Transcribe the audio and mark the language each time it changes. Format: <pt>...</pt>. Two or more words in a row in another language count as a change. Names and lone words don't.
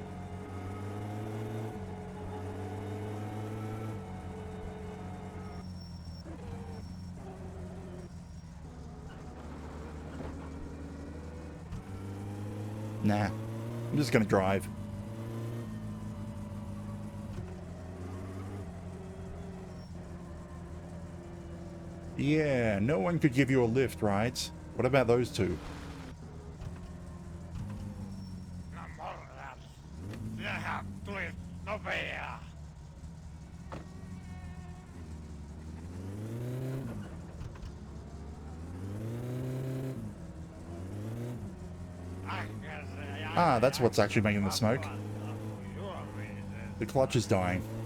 <en>Nah, I'm just gonna drive. Yeah, no one could give you a lift, right? What about those two?</en> <fi>No morrat. Sinähän tulit nopea.</fi> <en>Ah, that's what's actually making the smoke. The clutch is dying.</en>